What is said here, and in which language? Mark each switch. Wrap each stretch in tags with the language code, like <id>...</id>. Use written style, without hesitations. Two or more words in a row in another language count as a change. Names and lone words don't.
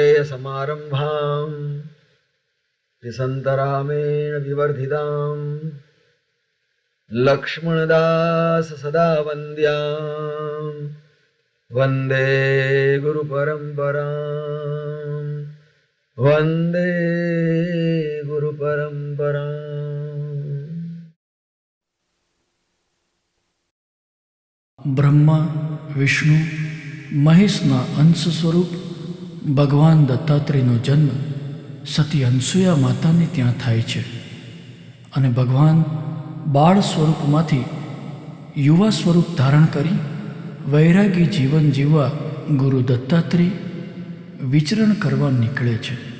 <sa>समारम्भाम् त्रिसन्तरामेण विवर्धिताम् लक्ष्मणदास सदा वन्द्याम् वन्दे गुरुपरम्पराम् वन्दे गुरुपरम्पराम्।</sa> <gu>બ્રહ્મા વિષ્ણુ મહેશના અંશ સ્વરૂપ ભગવાન દત્તાત્રેયનો જન્મ સતી અનસૂયા માતાને ત્યાં થાય છે અને ભગવાન બાળ સ્વરૂપમાંથી યુવા સ્વરૂપ ધારણ કરી વૈરાગી જીવન જીવવા ગુરુ દત્તાત્રેય વિચરણ કરવા નીકળે છે.</gu>